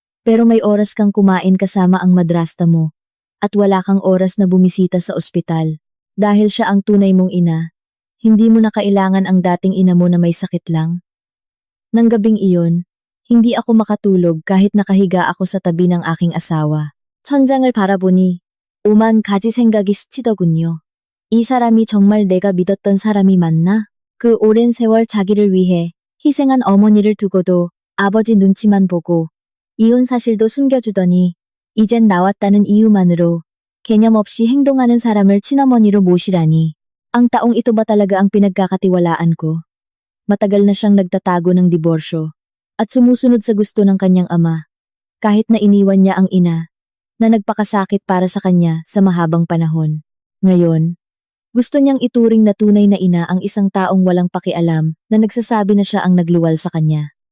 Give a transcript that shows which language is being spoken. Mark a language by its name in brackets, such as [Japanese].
[Filipino] Pero may oras kang kumain kasama ang madrasta mo. At wala kang oras na bumisita sa ospital. Dahil siya ang tunay mong ina, hindi mo na kailangan ang dating ina mo na may sakit lang. Nang gabing iyon, hindi ako makatulog kahit nakahiga ako sa tabi ng aking asawa. [Korean] 천장을 바라보니 오만 가지 생각이 스치더군요. 이 사람이 정말 내가 믿었던 사람이 맞나? 그 오랜 세월 자기를 위해 희생한 어머니를 두고도 아버지 눈치만 보고 이혼 사실도 숨겨주더니 이젠 나왔다는 이유만으로 개념 없이 행동하는 사람을 친어머니로 모시라니. [Filipino] Ang taong ito ba talaga ang pinagkakatiwalaan ko? Matagal na siyang nagtatago ng diborsyo at sumusunod sa gusto ng kanyang ama, kahit na iniwan niya ang ina na nagpakasakit para sa kanya sa mahabang panahon. Ngayon, gusto niyang ituring na tunay na ina ang isang taong walang pakialam na nagsasabi na siya ang nagluwal sa kanya.